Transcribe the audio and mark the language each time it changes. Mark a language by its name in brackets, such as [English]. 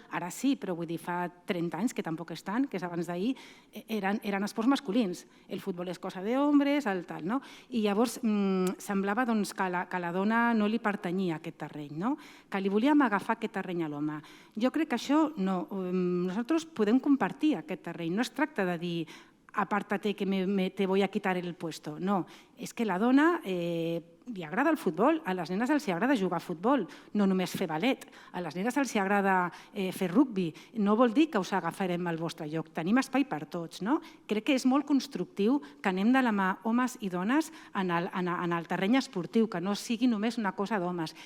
[Catalan] Ara sí, però vull dir, fa 30 anys, que tampoc és tant, que és abans d'ahir, eren esports masculins. El futbol és cosa d'homes, el tal, no? I llavors semblava que la dona no li pertanyia a aquest terreny, que li volíem agafar aquest terreny a l'home. Jo crec que això no. Nosaltres podem compartir aquest terreny. No es tracta de dir [Spanish] apártate que te voy a quitar el puesto. [Catalan] No, és que la dona li agrada el futbol, a les nenes els agrada jugar a futbol, no només fer ballet, a les nenes els agrada fer rugbi. No vol dir que us agafarem al vostre lloc, tenim espai per tots. Crec que és molt constructiu que anem de la mà homes i dones en el terreny esportiu, que no sigui només una cosa d'homes.